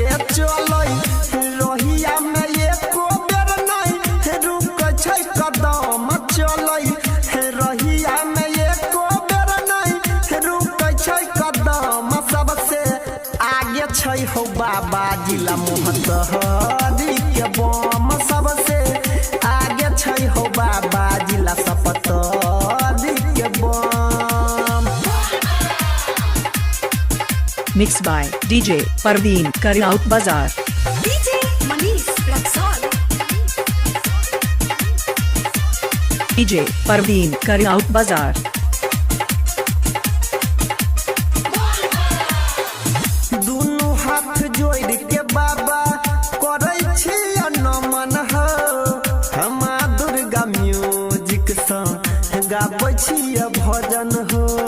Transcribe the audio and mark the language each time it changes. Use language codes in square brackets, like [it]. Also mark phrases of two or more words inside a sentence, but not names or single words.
[mai] चलै रोहिया में एको बेर नहीं रुकै छै कदम, चलै रोहिया में एको बेर नहीं रुकै छै कदम, सबसे आगे छै हो बाबा जिला मोहतहरी के बम, सबसे आगे छै हो बाबा जिला सपतरी के बम। [en] Mixed by DJ Parveen Karyaut Bazaar. DJ Parveen Karyaut Bazaar. [mai] दुनू हाथ जोड़ के बाबा करै छी नमन हो, हम दुर्गा म्यूजिक सँ गाबै छी भजन हो।